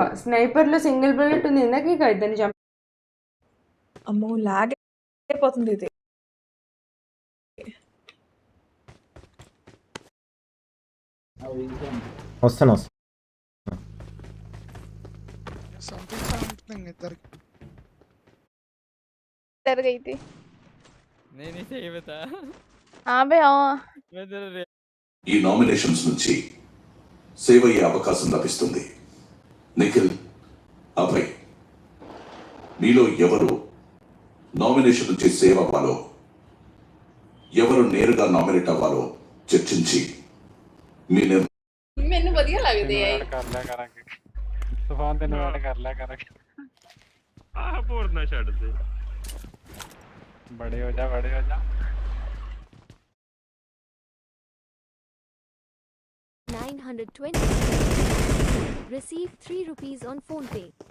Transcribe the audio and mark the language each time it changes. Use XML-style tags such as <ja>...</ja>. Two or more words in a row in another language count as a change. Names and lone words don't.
<te>స్నైపర్లో సింగిల్ బుల్లెట్ ఉంది. ఇందాక ఇతన్ని చంప. అమ్మో లాగ్ అయిపోతుంది ఇది. వస్తాను. సంథింగ్ ఇద్దరికి</te> <hi>डर गई थी। नहीं सही बता। हाँ बे हाँ।</hi> <te>ఈ నామినేషన్స్ నుంచి సేవ్ అయ్యే అవకాశం లభిస్తుంది. నిఖిల్, అభయ్, మీలో ఎవరు నామినేషన్ నుంచి సేవ్ అవ్వాలో, ఎవరు నేరుగా నామినేట్ అవ్వాలో చర్చించి మీ</te> <pa>ਮੈਨੂੰ ਵਧੀਆ ਲੱਗਦੇ ਆ ਇਹ। ਕਰ ਲਿਆ ਕਰਾਂਗੇ ਤੂਫਾਨ ਦੇ ਨਾਲ ਕਰ ਲਿਆ ਕਰਾਂਗੇ। ਆਹ ਬੋਰ ਨਾ ਛੱਡ ਦੇ।</pa> <hi>बड़े हो जा बड़े हो जा।</hi> <en>920 receive 3 rupees on phone pay।</en>